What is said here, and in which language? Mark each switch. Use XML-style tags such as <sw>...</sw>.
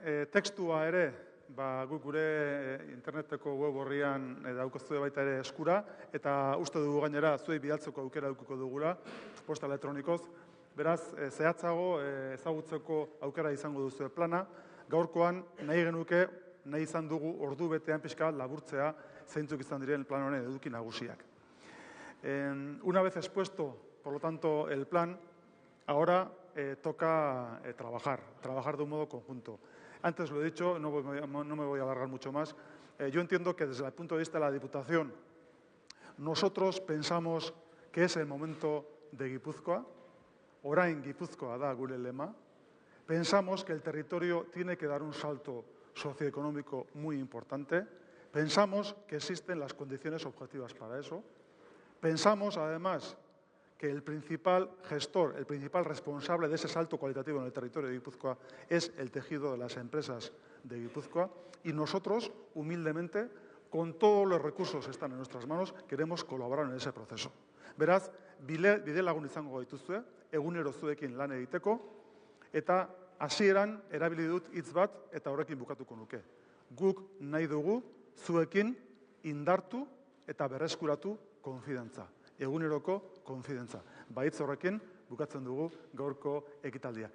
<eu>Tekstua ere, guk gure interneteko web horrian daukozue baita ere eskura, eta uste dugu gainera zuei bidaltzeko aukera dukiko dugula, posta elektronikoz. Beraz, zehatzago ezagutzeko aukera izango duzu plana. Gaurkoan nahi genuke, nahi izan dugu ordu betean pixka laburtzea zeintzuk izan diren plan honen eduki nagusiak.</eu> <es>Una vez expuesto, por lo tanto, el plan, ahora toca trabajar de un modo conjunto. Antes lo he dicho, no me voy a alargar mucho más. Yo entiendo que desde el punto de vista de la Diputación, nosotros pensamos que es el momento de Guipúzcoa,</es> <eu>orain Gipuzkoa da gure lema.</eu> <es>Pensamos que el territorio tiene que dar un salto socioeconómico muy importante. Pensamos que existen las condiciones objetivas para eso. Pensamos, además, que el principal gestor, el principal responsable de ese salto cualitativo en el territorio de Guipúzcoa es el tejido de las empresas de Guipúzcoa y nosotros, humildemente, con todos los recursos que están en nuestras manos, queremos colaborar en ese proceso.</es> <eu>Beraz, bide lagun izango gaituzue, egunero zuekin lan egiteko, eta hasieran erabili dut hitz bat eta horrekin bukatuko nuke. Guk nahi dugu zuekin indartu eta berreskuratu konfidantza. Eguneroko konfidentza. Baitz horrekin bukatzen dugu gaurko ekitaldia.</eu>